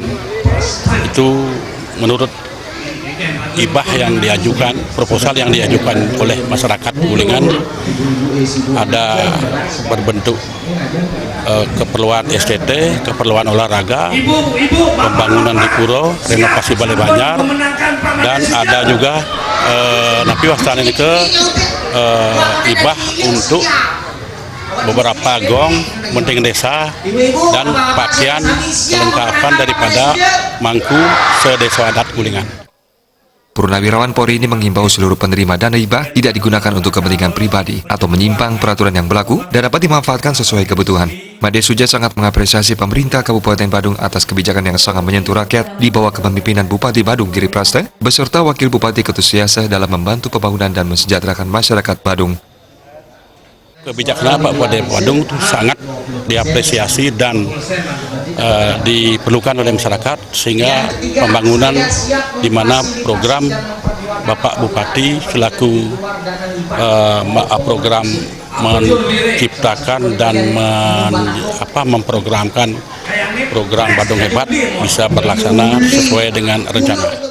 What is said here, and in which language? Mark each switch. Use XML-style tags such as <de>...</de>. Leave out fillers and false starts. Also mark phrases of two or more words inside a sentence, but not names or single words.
<id>Itu menurut hibah yang diajukan, proposal yang diajukan oleh masyarakat Gulingan ada berbentuk keperluan STT, keperluan olahraga, pembangunan di pura, renovasi balai banjar, dan ada juga</id> <ban>napi wastan</ban> <id>ini ke hibah untuk beberapa gong, penting desa, dan pakaian kelengkapan daripada mangku sedesa adat Gulingan. Purnawirawan Polri ini menghimbau seluruh penerima dana hibah tidak digunakan untuk kepentingan pribadi atau menyimpang peraturan yang berlaku dan dapat dimanfaatkan sesuai kebutuhan. Imade Suje sangat mengapresiasi pemerintah Kabupaten Badung atas kebijakan yang sangat menyentuh rakyat di bawah kepemimpinan Bupati Badung Giri Praste beserta Wakil Bupati Ketut Suyase dalam membantu pembangunan dan mensejahterakan masyarakat Badung. Kebijaksanaan Pak Bupati Badung itu sangat diapresiasi dan diperlukan oleh masyarakat, sehingga pembangunan di mana program Bapak Bupati selaku program menciptakan dan memprogramkan program Badung Hebat bisa berlaksana sesuai dengan rencana.</id>